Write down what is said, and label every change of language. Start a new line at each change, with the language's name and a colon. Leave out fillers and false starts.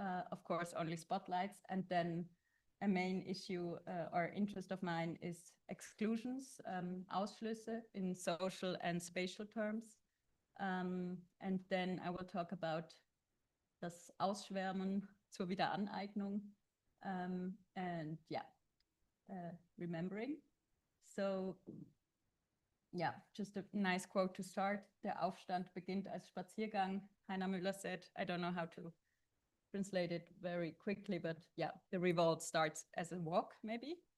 English: Of course, only spotlights, and then a main issue or interest of mine is exclusions, Ausschlüsse in social and spatial terms. And then I will talk about
German: das Ausschwärmen zur Wiederaneignung,
English: and yeah, remembering. So yeah, just a nice quote to start.
German: Der Aufstand beginnt als Spaziergang.
English: Heiner Müller said, I don't know how to translate it very quickly, but yeah, the revolt starts as a walk, maybe.